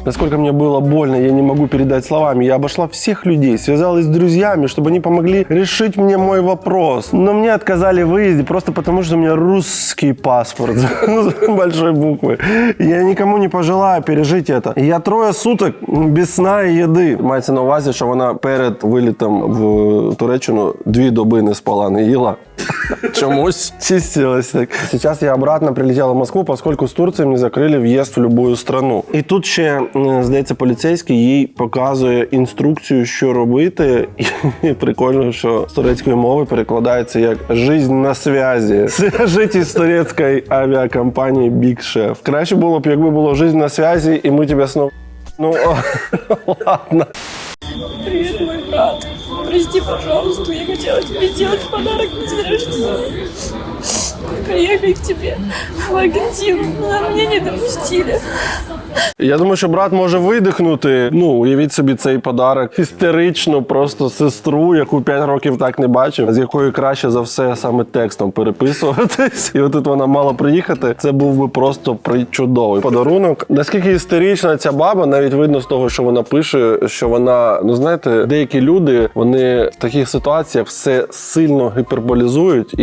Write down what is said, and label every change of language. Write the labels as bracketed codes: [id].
[ru] Насколько мне было больно, я не могу передать словами. Я обошла всех людей, связалась с друзьями, чтобы они помогли решить мне мой вопрос. Но мне отказали в выезде просто потому, что у меня русский паспорт с большой буквы. Я никому не пожелаю пережить это. Я 3 суток без сна [uk] і їди. Мається на увазі, що вона перед вилітом в Туреччину 2 доби не спала, не їла. Чомусь чистилась так. [ru] Сейчас я обратно прилетела в Москву, поскольку с Турции мне закрыли въезд в любую страну. [uk] І тут ще, здається, поліцейський їй показує інструкцію, що робити. І прикольно, що з турецької мови перекладається як [ru] «жизнь [uk] на связі». Свяжитесь із турецької авіакомпанії Big Chef. Краще було б, якби було [ru] «жизнь [uk] на связі» і ми тебе снова... [ru] Ну, ладно. Привет, мой брат. Прости, пожалуйста, я хотела тебе сделать подарок на день рождения. Приехать к тебе в Аргентину, но меня не допустили. [uk] Я думаю, що брат може видихнути. Ну, уявіть собі цей подарок. Істерично просто сестру, яку 5 років так не бачив, з якою краще за все саме текстом переписуватись. І отут вона мала приїхати. Це був би просто чудовий подарунок. Наскільки істерична ця баба, навіть видно з того, що вона пише, що вона, ну знаєте, деякі люди, вони в таких ситуаціях все сильно гіперболізують.